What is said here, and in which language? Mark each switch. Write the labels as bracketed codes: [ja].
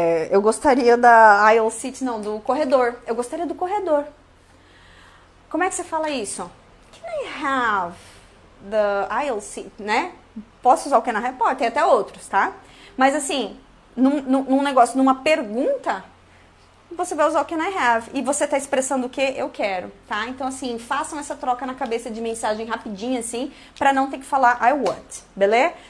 [pt] Eu gostaria da [en] aisle seat, [pt] não, do corredor. Eu gostaria do corredor. Como é que você fala isso? [en] Can I have the aisle seat, né? [pt] Posso usar o [en] can I have? [pt] Pode, tem até outros, tá? Mas assim, num negócio, numa pergunta, você vai usar o can I have. E você tá expressando o que? Eu quero, tá? Então assim, façam essa troca na cabeça de mensagem rapidinho, assim, pra não ter que falar [en] I want, [pt] beleza?